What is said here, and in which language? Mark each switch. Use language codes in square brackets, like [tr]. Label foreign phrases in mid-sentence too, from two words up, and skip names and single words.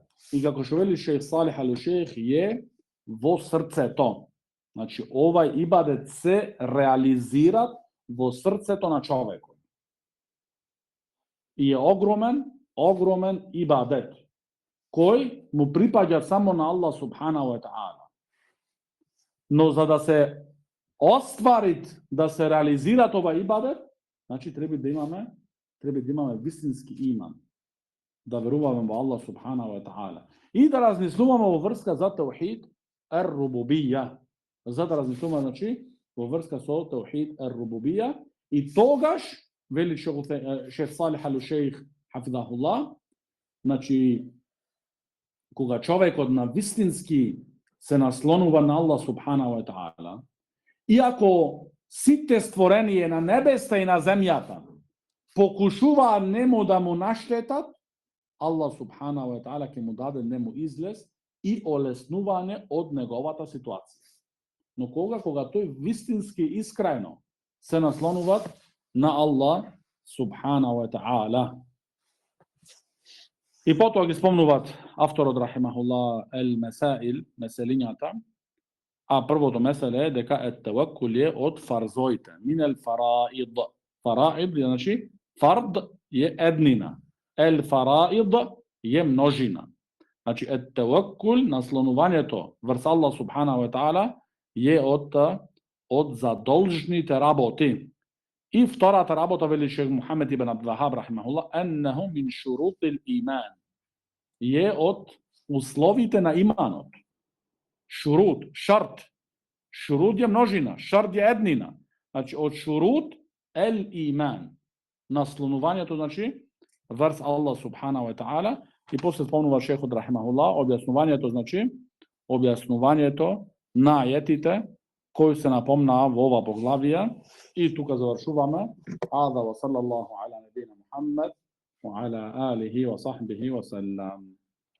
[mk] И како што вели шејх Салих ал-Шејх е во срцето. Значи овај ибадет се реализира во срцето на човекот. И е огромен ибадет, кој му припаѓа само на Аллах [ar] سبحانه وتعالى. [mk] Но за да се оствари, да се реализира овај ибадет, значи треба да имаме вистински иман. Да веруваме во Аллах [ar] سبحانه وتعالى. [mk] И да размислуваме во врска за [ar] توحيد الربوبية. [mk] За да размислуваме, значи, во врска со [ar] توحيد الربوبية. [mk] И тогаш, вели шејх Салих ал-Шејх хафидахуллах, значи, кога човекот на вистински се наслонува на Аллах [ar] سبحانه وتعالى, [mk] иако сите створение на небеста и на земјата покушуваа нему да му наштетат, Аллах [ar] سبحانه وتعالى [mk] ќе му даде нему излез и олеснување од неговата ситуација. Но кога тој вистински искрено се наслонуваат на Аллах [ar] سبحانه وتعالى. [mk] И потоа ги спомнуваат авторот рахимахуллах ел-месаил, меселињата, а првото меселе е дека ет-таваккул е од фарзоите, [ar] من الفرائض. [mk] Фараид, значи фард е еднина, ел-фараид е множина. Значи ет-таваккул, наслонувањето врз Аллах [ar] سبحانه وتعالى [mk] е од задолжните работи. И втората работа, вели шејх Мухамед ибн Абдул-Вахаб рахимахуллах, [ar] أنه من شروط الإيمان, [mk] е од условите на иманот. [ar] شروط، شرط. [mk] Шурут е множина, шарт е еднина. Значи од [ar] شروط الإيمان. [mk] Наслонувањето, значи врз Аллах [ar] سبحانه وتعالى. [mk] И после спомнува шейхот рахимахуллах објаснувањето, значи објаснувањето на ајетите koju se napomna u ova poglavija i tuka završuvаме. [ar] هذا وصلى الله على نبينا محمد وعلى آله وصحبه وسلم.